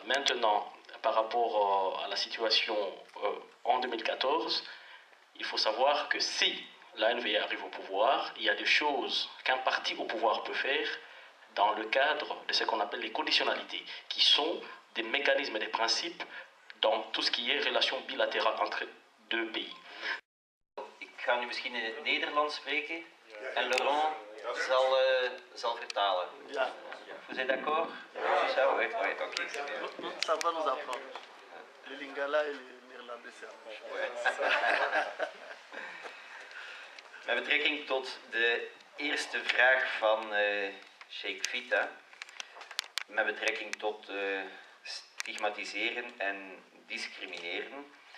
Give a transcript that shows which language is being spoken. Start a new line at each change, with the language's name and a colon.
French: Maintenant, par rapport à la situation en 2014, il faut savoir que si la NVA arrive au pouvoir, il y a des choses qu'un parti au pouvoir peut faire dans le cadre de ce qu'on appelle les conditionnalités, qui sont des mécanismes et des principes dans tout ce qui est relation bilatérale entre deux pays.
Dutch: Ik ga nu misschien in het Nederlands spreken en Laurent zal vertalen. Ja.
French: Vous êtes d'accord? C'est ça? Oui, ok, c'est bien. Ça va nous apprendre. Le lingala et le néerlandais, c'est la même chose.
Dutch: Met betrekking tot de eerste vraag van Sheikh Vita, met betrekking tot stigmatiseren en discrimineren.